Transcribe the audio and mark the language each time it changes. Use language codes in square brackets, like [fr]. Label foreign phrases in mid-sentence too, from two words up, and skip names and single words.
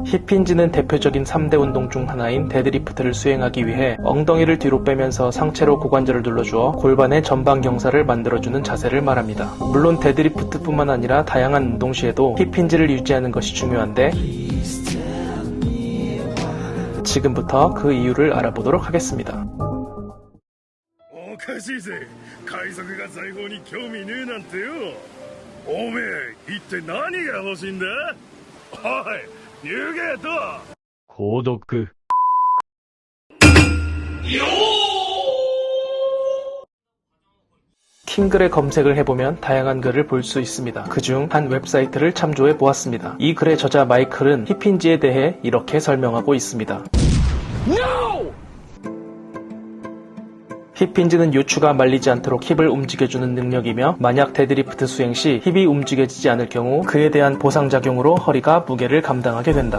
[ko] 힙힌지는 대표적인 3대 운동 중 하나인 데드리프트를 수행하기 위해 엉덩이를 뒤로 빼면서 상체로 고관절을 눌러주어 골반의 전방 경사를 만들어주는 자세를 말합니다. 물론 데드리프트뿐만 아니라 다양한 운동 시에도 힙힌지를 유지하는 것이 중요한데 지금부터 그 이유를 알아보도록 하겠습니다. [ja] おかしいぜ。海賊が財宝に興味ねえなんてよ。おめえ一体何が欲しいんだ？おい、湯気と購読。 [ko] 킹글의 검색을 해보면 다양한 글을 볼 수 있습니다. 그중 한 웹사이트를 참조해 보았습니다. 이 글의 저자 마이클은 힙힌지에 대해 이렇게 설명하고 있습니다. 힙힌지는 요추가 말리지 않도록 힙을 움직여주는 능력이며 만약 데드리프트 수행 시 힙이 움직여지지 않을 경우 그에 대한 보상작용으로 허리가 무게를 감당하게 된다.